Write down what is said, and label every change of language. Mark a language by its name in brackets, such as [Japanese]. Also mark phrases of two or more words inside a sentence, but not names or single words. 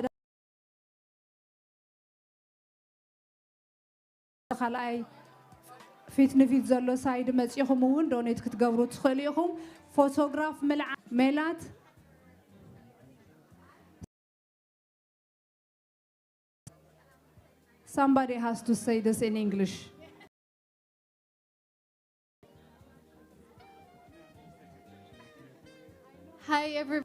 [Tigrinya] ካልኣይ ፊት ንፊት ዘሎ ሳይድ መፂኹም እውን ዶኔት ክትገብሩ ትኽእሉ ኢኹም ፎቶግራፍ ሜላት [English] somebody has to say this in English. Hi, everyone.